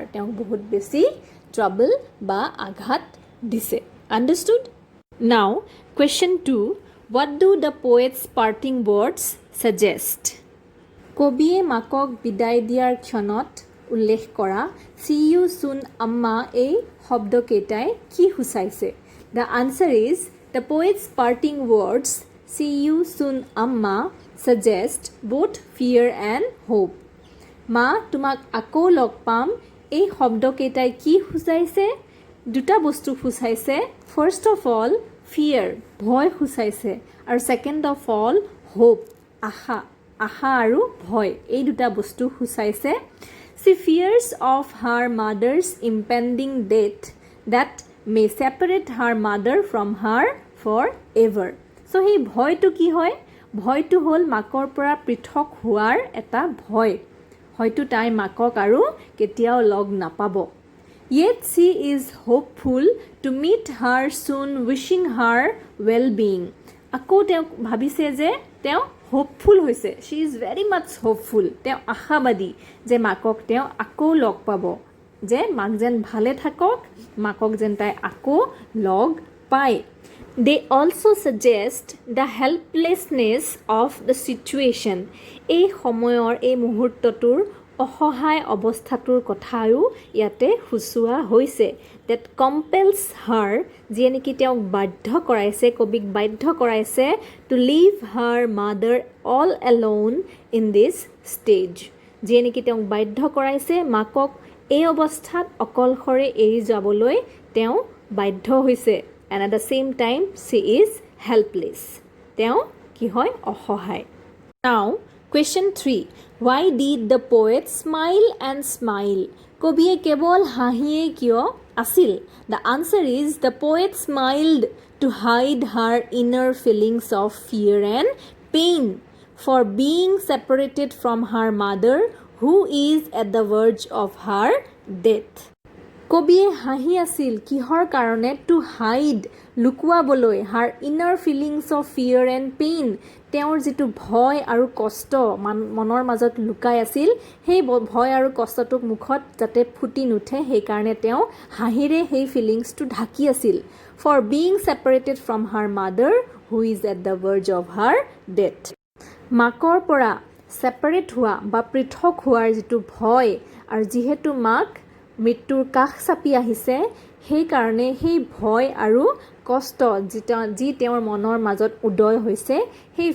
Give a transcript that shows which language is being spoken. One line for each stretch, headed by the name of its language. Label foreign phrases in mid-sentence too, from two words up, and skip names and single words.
Assamese: তেওঁক বহুত বেছি trouble বা আঘাত দিছে understood?
English: Now question 2 what do the poet's parting words suggest?
Assamese: কবিয়ে মাকক বিদায় দিয়াৰ ক্ষণত উল্লেখ কৰা
English: see you soon amma
Assamese: এই শব্দকেইটাই কি সূচাইছে
English: The answer is the poet's parting words see you soon amma suggest both fear and hope
Assamese: মা তোমাক আকৌ লগ পাম এই শব্দকেইটাই কি সূচাইছে দুটা বস্তু সূচাইছে
English: first of all fear
Assamese: ভয় সূচাইছে আৰু
English: second of all
Assamese: hope আশা আৰু ভয় এই দুটা বস্তু সূচাইছে she
English: fears of her mother's impending death that may separate her mother from her forever so
Assamese: সেই ভয়টো কি হয় ভয়টো হ'ল মাকৰ পৰা পৃথক হোৱাৰ এটা ভয় হয়তো তাই মাকক আৰু কেতিয়াও লগ নাপাব
English: yet she is hopeful to meet her soon wishing her well being
Assamese: আকৌ তেওঁ ভাবিছে যে তেওঁ hopeful হৈছে
English: she is very much hopeful
Assamese: তেওঁ আশাবাদী যে মাকক তেওঁ আকৌ লগ পাব যে মাক যেন ভালে থাকক মাকক যেন তাই আকৌ লগ পায়
English: they also suggest the helplessness of the situation
Assamese: এই সময়ৰ এই মুহূৰ্তটোৰ অসহায় অৱস্থাটোৰ কথাও ইয়াতে সূচোৱা হৈছে
English: that compels her
Assamese: যিয়ে নেকি তেওঁক বাধ্য কৰাইছে কবিক বাধ্য কৰাইছে
English: to leave her mother all alone in this stage
Assamese: যিয়ে নেকি তেওঁক বাধ্য কৰাইছে মাকক এই অৱস্থাত অকলশৰে এৰি যাবলৈ তেওঁ বাধ্য হৈছে
English: and at the same time she is helpless
Assamese: তেওঁ কি হয় অসহায় now
English: question 3 why did the poet smile and smile
Assamese: কবিয়ে কেৱল হাঁহিয়ে কিয় আছিল
English: the answer is the poet smiled to hide her inner feelings of fear and pain for being separated from her mother who is at the verge of her death
Assamese: কবিয়ে হাঁহি আছিল কিহৰ কাৰণে
English: to hide
Assamese: লুকুৱাবলৈ
English: her inner feelings of fear and pain
Assamese: তেওঁৰ যিটো ভয় আৰু কষ্ট মনৰ মাজত লুকাই আছিল সেই ভয় আৰু কষ্টটোক মুখত যাতে ফুটি নুঠে সেইকাৰণে তেওঁ হাঁহিৰে সেই ফিলিংছটো ঢাকি আছিল
English: for being separated from her mother who is at the verge of her death
Assamese: মাকৰ পৰা ছেপাৰেট হোৱা বা পৃথক হোৱাৰ যিটো ভয় আৰু যিহেতু মাক মৃত্যুৰ কাষ চাপি আহিছে সেইকাৰণে সেই ভয় আৰু কষ্ট যি তেওঁৰ মনৰ মাজত উদয় হৈছে সেই